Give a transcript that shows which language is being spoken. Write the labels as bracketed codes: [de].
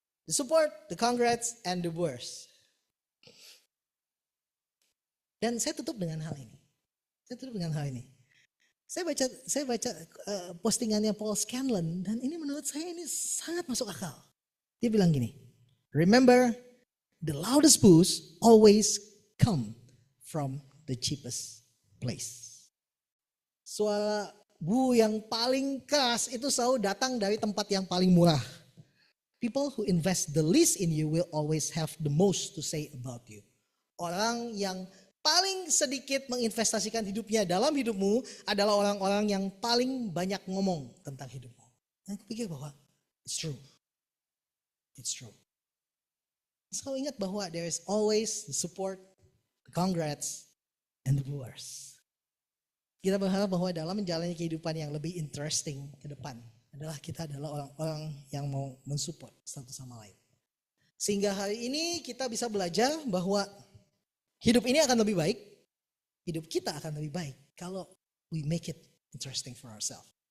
[en] The support, the congrats, and the worst. [id] Dan saya tutup dengan hal ini. Saya baca postingannya Paul Scanlon dan ini menurut saya ini sangat masuk akal. Dia bilang gini, [en] remember the loudest boos always come from the cheapest place. [id] Suara bu yang paling keras itu selalu datang dari tempat yang paling murah. [en] People who invest the least in you will always have the most to say about you. [id] Orang yang paling sedikit menginvestasikan hidupnya dalam hidupmu adalah orang-orang yang paling banyak ngomong tentang hidupmu. Dan aku pikir bahwa [en] it's true. It's true. [id] Selalu ingat bahwa [en] there is always the support, the congrats, and the booers. [id] Kita berharap bahwa dalam menjalani kehidupan yang lebih interesting ke depan adalah kita adalah orang-orang yang mau mensupport satu sama lain. Sehingga hari ini kita bisa belajar bahwa hidup ini akan lebih baik, hidup kita akan lebih baik kalau [en] we make it interesting for ourselves.